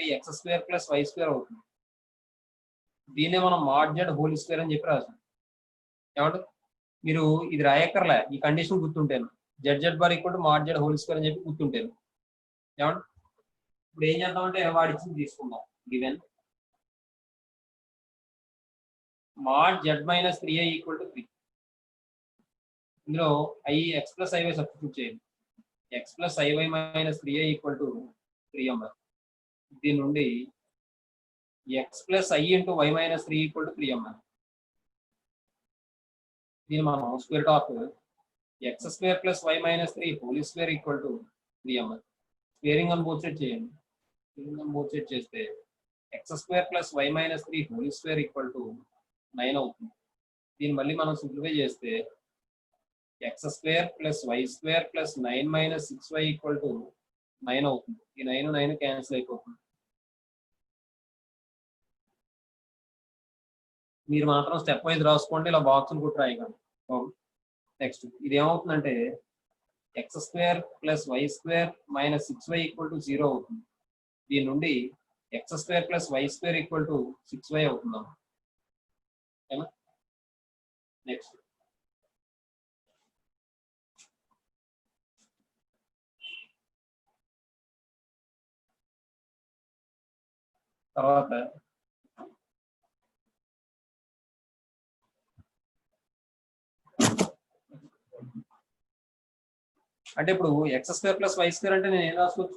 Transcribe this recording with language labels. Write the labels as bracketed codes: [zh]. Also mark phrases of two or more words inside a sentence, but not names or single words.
[en] x square plus y square [te] అవుతుంది. దీన్నే మనం [en] mod z whole square [te] అని చెప్పి రాసాం. ఏమంటే మీరు ఇది రాయక్కర్లే, ఈ కండిషన్ గుర్తుంటాను. [en] z bar equal to mod z whole square [te] అని చెప్పి గుర్తుంటాను. ఏమంటే ఇప్పుడు ఏం చేద్దామంటే వాడి ఇచ్చింది తీసుకుందాం. [en] given mod z minus 3i equal to 3. [te] ఇందులో [en] x plus iy substitute [te] చేయండి. [en] x plus iy minus 3i equal to 3m. [te] దీని నుండి [en] x plus i into y minus 3 equal to 3m. [te] దీన్ని మనం [en] square of x square plus y minus 3 whole square equal to 3m. [te] స్క్వేరింగ్ అని [en] both side [te] చేయండి. [en] both side [te] చేస్తే [en] x² + y - 3 whole square equal to 9 [te] అవుతుంది. దీన్ని మళ్ళీ మనం సింప్లిఫై చేస్తే [en] x² + y² + 9 - 6y equal to 9 [te] అవుతుంది. ఈ 9 క్యాన్సిల్ అయిపోతుంది. మీరు మాత్రం [en] step wise [te] రాసుకోండి, ఇలా బాక్స్ కూడా రాయగలరు. నెక్స్ట్ ఇది ఏమవుతుందంటే [en] x² + y² - 6y equal to 0 [te] అవుతుంది. దీని నుండి [en] x² + y² equal to 6y [te] అవుతుందా? నెక్స్ట్ తర్వాత అంటే ఇప్పుడు x² + y² అంటే నేను ఏం రాసుకోవచ్చు?